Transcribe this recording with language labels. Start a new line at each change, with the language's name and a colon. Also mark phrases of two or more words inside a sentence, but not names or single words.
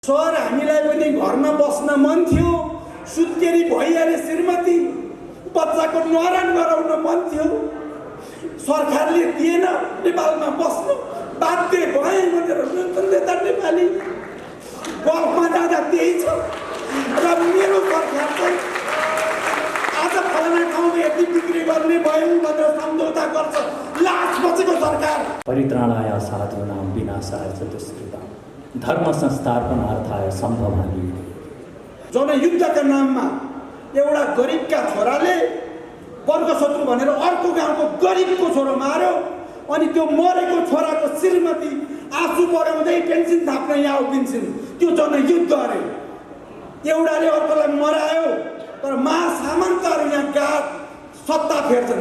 Nepali: सर हामीलाई पनि घरमा बस्न मन थियो, सुत्केरी भइहाले श्रीमती, बच्चाको न्वारान गराउन मन थियो, सरकारले दिएन, नेपालमा बस्नु बाध्य भए भनेर नेता नेपाली गल्फमा जाँदा त्यही छ। र मेरो सरकार चाहिँ आज फलाना ठाउँमा यति बिक्री गर्ने भयो भनेर सम्झौता गर्छ, लास बचेको सरकार।
Sanskrit: परित्राणाय साधूनां विनाशाय च दुष्कृताम् धर्म संस्थापनार्थाय सम्भवामि।
Nepali: जनयुद्धका नाममा एउटा गरिबका छोराले वर्गशत्रु भनेर अर्को गाउँको गरिबको छोरो मार्यो, अनि त्यो मरेको छोराको श्रीमती आँसु बगाउँदै पेन्सन थाप्न यहाँ उभिन्छन्। त्यो जनयुद्ध अरे। एउटाले अर्कोलाई मरायो, तर महासामन्तहरू यहाँ गात सत्ता फेर्छन्।